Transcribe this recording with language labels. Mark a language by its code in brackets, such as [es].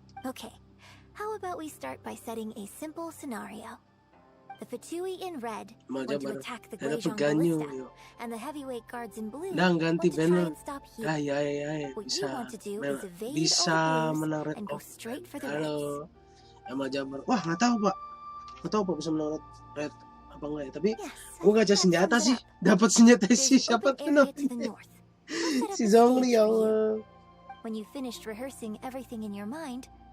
[en] Okay, how about we start by setting a simple scenario? The Fatui in red want to attack the Guizhong ballista, and the heavyweight guards in blue want to try and stop here. What you want to do is evade all the blows and go straight for the reds. [id] Sama Jabar. Wah, nggak tahu pak bisa menang red apa enggak ya. Tapi gue gacha senjata sih, dapat senjata sih siapa tuh namanya. Si Zhongli ya Allah. [en] When you finished rehearsing everything in your mind,